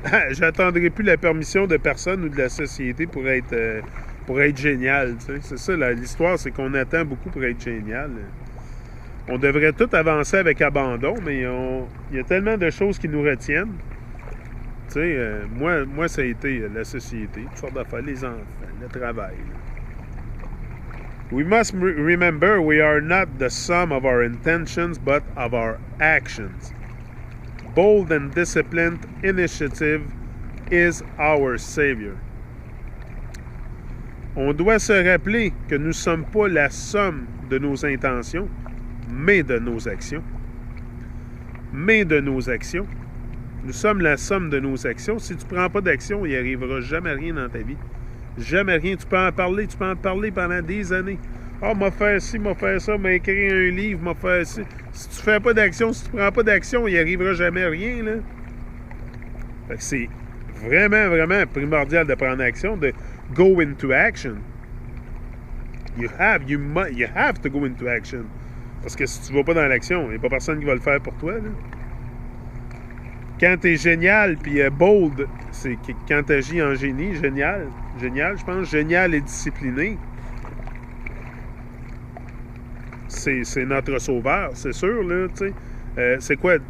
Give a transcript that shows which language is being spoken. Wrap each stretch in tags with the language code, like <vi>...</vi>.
<fr>J'attendrai plus la permission de personne ou de la société pour être génial. Tu sais. C'est ça, l'histoire, c'est qu'on attend beaucoup pour être génial. On devrait tout avancer avec abandon, mais il y a tellement de choses qui nous retiennent. Tu sais, moi, ça a été la société, toutes sortes d'affaires, les enfants, le travail.</fr> <en>We must remember we are not the sum of our intentions, but of our actions. Bold and disciplined initiative is our savior.</en> <fr>On doit se rappeler que nous ne sommes pas la somme de nos intentions, mais de nos actions. Mais de nos actions. Nous sommes la somme de nos actions. Si tu ne prends pas d'action, il n'y arrivera jamais rien dans ta vie. Jamais rien. Tu peux en parler pendant des années. Ah, m'a fait ci, m'a fait ça, m'a écrit un livre, m'a fait ci. Si tu fais pas d'action, si tu prends pas d'action, il n'y arrivera jamais rien, là. Fait que c'est vraiment, vraiment primordial de prendre action, de go into action.</fr> <en>You have to go into action.</en> <fr>Parce que si tu ne vas pas dans l'action, il n'y a pas personne qui va le faire pour toi, là. Quand tu es génial, puis bold, c'est quand tu agis en génie, génial, je pense, génial et discipliné, c'est notre sauveur, c'est sûr, là, tu sais. C'est quoi?</fr>